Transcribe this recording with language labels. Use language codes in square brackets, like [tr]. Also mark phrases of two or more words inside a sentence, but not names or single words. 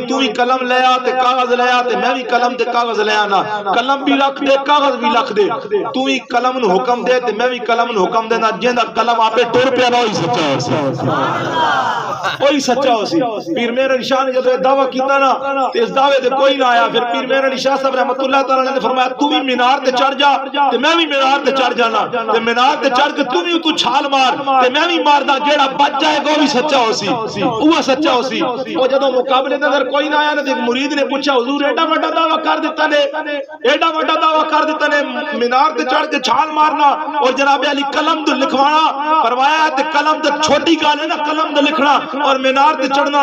[pa] تو بھی قلم لے آ تے کاغذ لے آ تے میں بھی قلم تے کاغذ لے آنا, قلم بھی رکھ دے کاغذ بھی رکھ دے, تو بھی قلم نو حکم دے تے میں بھی قلم نو حکم دینا. جیندا قلم آپے ٹر پیا نہ ہوئی سچا ہو سی, وہی سچا ہو سی. پیر مہر علی شاہ نے جب دعویٰ کیتا نا تے اس دعوے تے کوئی نہ آیا. پھر پیر مہر علی شاہ صاحب رحمۃ اللہ تعالی نے فرمایا تو بھی مینار تے چڑھ جا تے میں بھی مینار تے چڑھ جانا, تے مینار تے چڑھ کے تو چھال مار تے میں بھی ماردا, جیڑا بچ جائے گا وہ بھی سچا ہو سی, وہ سچا ہو سی. او جدوں مقابلے دے اندر کوئی نہ آیا نا تے ایک مرید نے پوچھا حضور ایڈا بڑا دعویٰ کر دیتا نے, ایڈا بڑا دعویٰ کر دیتا نے مینار تے چڑھ کے چھال مارنا اور جناب علی قلم تے لکھوانا. فرمایا تے قلم تے چھوٹی گل ہے نا, قلم تے لکھنا اور مینار تے چڑھنا.